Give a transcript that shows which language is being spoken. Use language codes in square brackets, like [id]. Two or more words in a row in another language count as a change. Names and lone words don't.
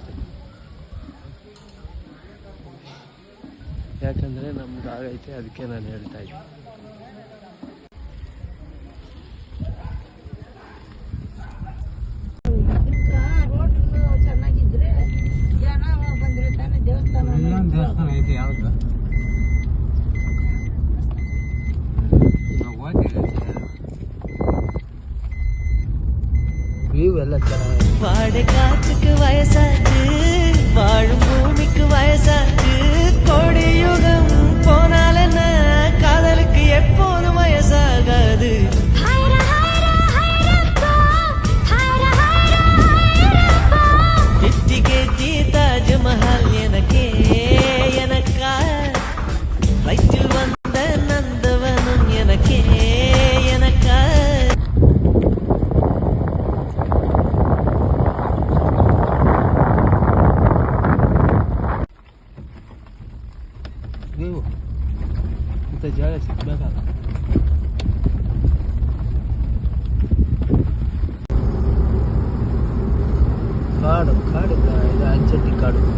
[kn] ಯಾಕಂದರೆ ನಮ್ದು ಆಗೈತೆ, ಅದಕ್ಕೆ ನಾನು ಹೇಳ್ತಾ ಇದ್ದೀನಿ. ದೇವಸ್ಥಾನ ಐತೆ ಯಾವುದು? [ta] வியூ எல்லாம் ಚೆನ್ನಾಗಿ. வாடை காற்றுக்கு வயசாச்சு, வாழும் பூமிக்கு வயசாச்சு. கோடி யுகம் போனால என்ன, காதலுக்கு எப்போதும் வயசாகாது. இட்டிகேட்டி தாஜ்மஹால் எனக்கே எனக்கா, வயிற்றில் வந்த நந்தவனும் எனக்கே எனக்கா. [kn] ನೀವು ಇಂಥ ಜಾಗ ಸಿಗ್ಬೇಕಲ್ಲ. ಕಾಡು ಇದು ಅಂಚಟ್ಟಿ ಕಾಡು.